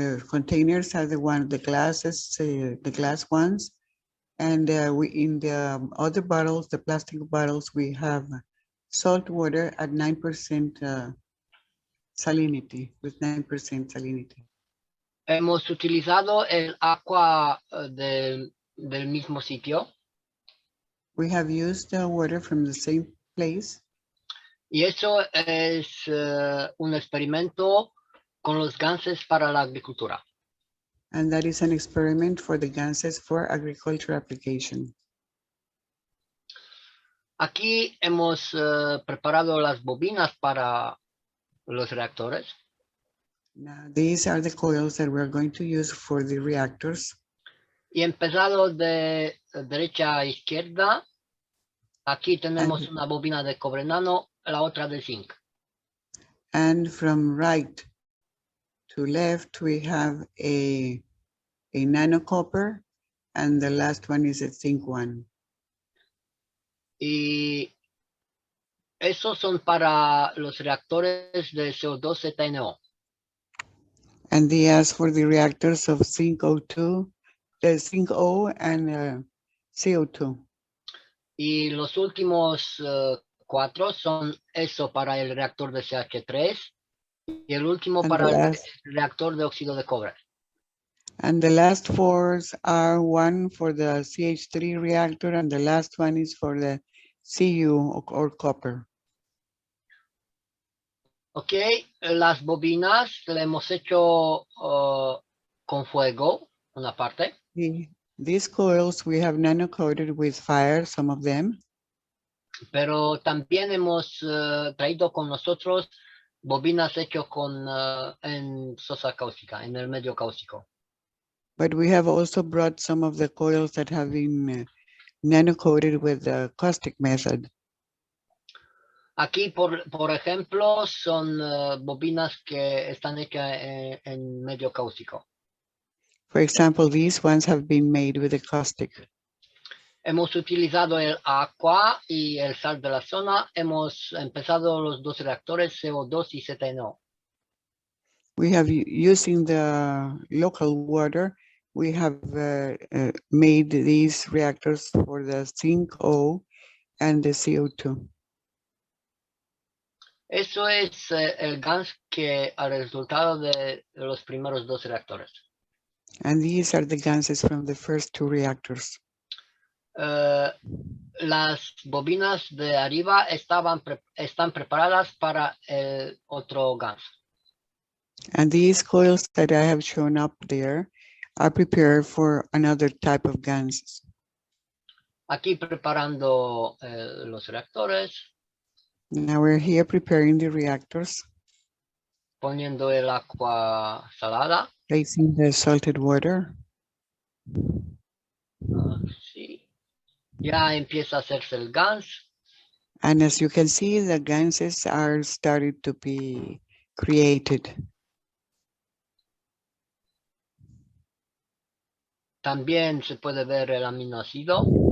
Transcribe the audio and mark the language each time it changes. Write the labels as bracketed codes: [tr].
[en] Containers are the glasses, the glass ones, and we in the other bottles, the plastic bottles, we have salt water at 9% salinity, with 9% salinity. [es] Hemos utilizado el agua del mismo sitio. [en] We have used the water from the same place. [es] Y eso es un experimento con los ganses para la agricultura. [en] And that is an experiment for the ganses for agriculture application. [es] Aquí hemos preparado las bobinas para los reactores. [en] Now, these are the coils that we're going to use for the reactors. [es] Y empezado de derecha a izquierda, aquí tenemos una bobina de cobre nano, la otra de zinc. [en] And from right to left, we have a nano copper, and the last one is a zinc one. [es] Y esos son para los reactores de CO2 ZNO. [en] And they ask for the reactors of zinc O2, the zinc O and CO2. [es] Y los últimos 4 son eso para el reactor de CH3 y el último [en] And [es] para [en] the [es] el [en] last- [es] reactor de óxido de cobre. [en] And the last four are one for the CH3 reactor, and the last one is for the Cu or copper. [es] Ok, las bobinas le hemos hecho con fuego, una parte. [en] These coils we have nano coated with fire, some of them. [es] Pero también hemos traído con nosotros bobinas hechas con en sosa cáustica, en el medio cáustico. [en] But we have also brought some of the coils that have been nano coated with the caustic method. [es] Aquí, por ejemplo, son bobinas que están hechas en medio cáustico. [en] For example, these ones have been made with the caustic. [es] Hemos utilizado el agua y el sal de la zona. Hemos empezado los dos reactores CO2 y ZNO. [en] We have, using the local water, we have made these reactors for the zinc O and the CO2. [es] Eso es el gas que al resultado de los primeros dos reactores. [en] And these are the gases from the first two reactors. [es] Las bobinas de arriba están preparadas para el otro gas. [en] And these coils that I have shown up there are prepared for another type of gases. [es] Aquí preparando los reactores, [en] Now we're here preparing the reactors, [es] poniendo el agua salada. [en] placing the salted water. [es] Sí. Ya empieza a hacerse el gas. [en] And as you can see, the gases are starting to be created. [es] También se puede ver el aminoácido.